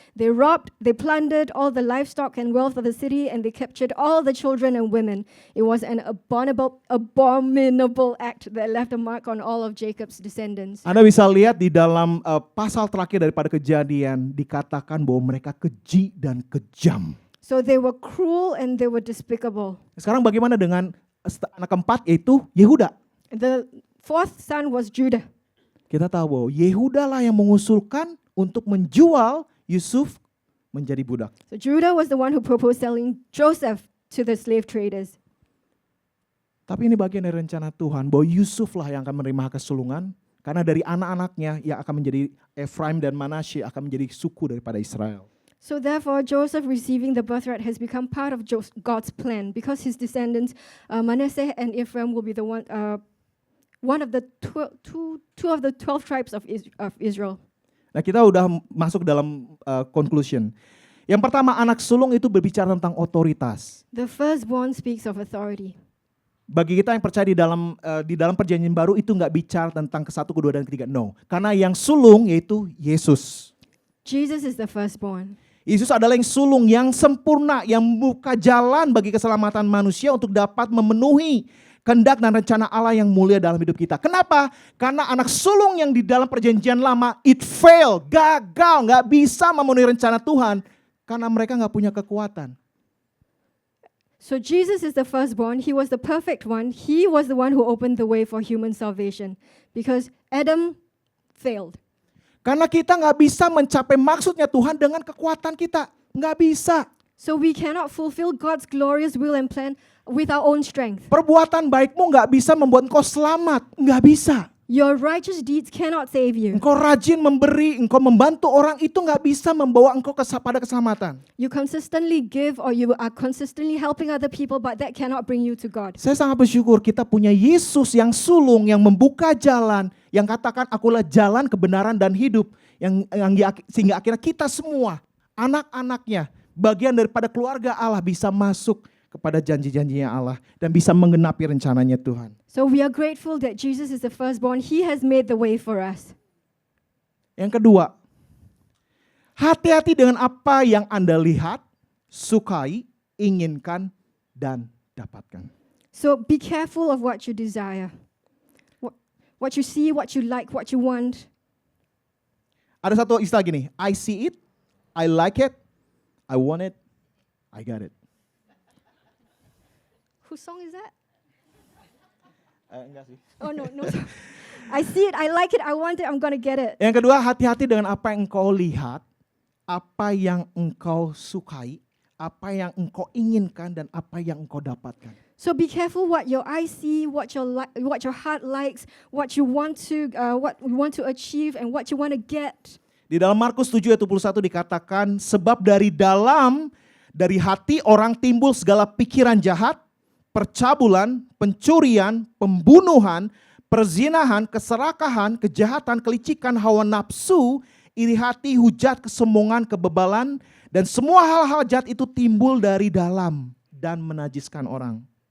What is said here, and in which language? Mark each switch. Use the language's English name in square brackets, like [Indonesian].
[English] They robbed, they plundered all the livestock and wealth of the city, and they captured all the children and women. It was an abominable act that left a mark on all of Jacob's descendants. [Indonesian] Anda bisa lihat di dalam pasal terakhir daripada Kejadian dikatakan bahwa mereka keji dan kejam. [English] So they were cruel and they were despicable. [Indonesian] Sekarang bagaimana dengan anak keempat, yaitu Yehuda? [English] The fourth son was Judah. [Indonesian] Kita tahu bahwa Yehuda lah yang mengusulkan untuk menjual Yusuf menjadi budak. [English] So Judah was the one who proposed selling Joseph to the slave traders. [Indonesian] Tapi ini bagian dari rencana Tuhan bahwa Yusuf lah yang akan menerima kesulungan, karena dari anak-anaknya yang akan menjadi Efraim dan Manasye akan menjadi suku daripada Israel. [English] So therefore, Joseph receiving the birthright has become part of God's plan, because his descendants, Manasseh and Ephraim, will be the one of the two of the 12 tribes of Israel. [Indonesian] Nah, kita udah masuk dalam conclusion. Yang pertama, anak sulung itu berbicara tentang otoritas. [English] The firstborn speaks of authority. [Indonesian] Bagi kita yang percaya di dalam perjanjian baru itu nggak bicara tentang ke-1, ke-2, dan ke-3. No, karena yang sulung yaitu Yesus. [English] Jesus is the firstborn. [Indonesian] Yesus adalah yang sulung, yang sempurna, yang membuka jalan bagi keselamatan manusia untuk dapat memenuhi kehendak dan rencana Allah yang mulia dalam hidup kita. Kenapa? Karena anak sulung yang di dalam perjanjian lama, [English] it fail, [Indonesian] gagal, nggak bisa memenuhi rencana Tuhan karena mereka nggak punya kekuatan. [English] So Jesus is the firstborn. He was the perfect one. He was the one who opened the way for human salvation, because Adam failed. [Indonesian] Karena kita nggak bisa mencapai maksudnya Tuhan dengan kekuatan kita. Nggak bisa. [English] So we cannot fulfill God's glorious will and plan with our own strength. [Indonesian] Perbuatan baikmu nggak bisa membuat engkau selamat. Nggak bisa. [English] Your righteous deeds cannot save you. [Indonesian] Engkau rajin memberi, engkau membantu orang, itu nggak bisa membawa engkau pada keselamatan. [English] You consistently give or you are consistently helping other people, but that cannot bring you to God. [Indonesian] Saya sangat bersyukur kita punya Yesus yang sulung, yang membuka jalan, yang katakan akulah jalan, kebenaran, dan hidup. Sehingga akhirnya kita semua, anak-anaknya, bagian daripada keluarga Allah bisa masuk kepada janji-janjinya Allah dan bisa menggenapi rencananya Tuhan. [English] So we are grateful that Jesus is the firstborn. He has made the way for us. [Indonesian] Yang kedua, hati-hati dengan apa yang Anda lihat, sukai, inginkan, dan dapatkan. [English] So be careful of what you desire. What you see, what you like, what you want. [Indonesian] Ada satu istilah gini, [English] I see it, I like it, I want it, I got it. Whose song is that? [Indonesian] Enggak sih. [English] Oh no. I see it, I like it, I want it, I'm gonna get it. [Indonesian] Yang kedua, hati-hati dengan apa yang engkau lihat, apa yang engkau sukai, apa yang engkau inginkan, dan apa yang engkau dapatkan. [English] So be careful what your eyes see, what your heart likes, what you want to achieve, and what you want to get. [Indonesian] Di dalam Markus 7:21 dikatakan, sebab dari hati orang timbul segala pikiran jahat, percabulan, pencurian, pembunuhan, perzinahan, keserakahan, kejahatan, kelicikan, hawa nafsu, iri hati, hujat, kesombongan, kebebalan, dan semua hal-hal jahat itu timbul dari dalam dan menajiskan orang.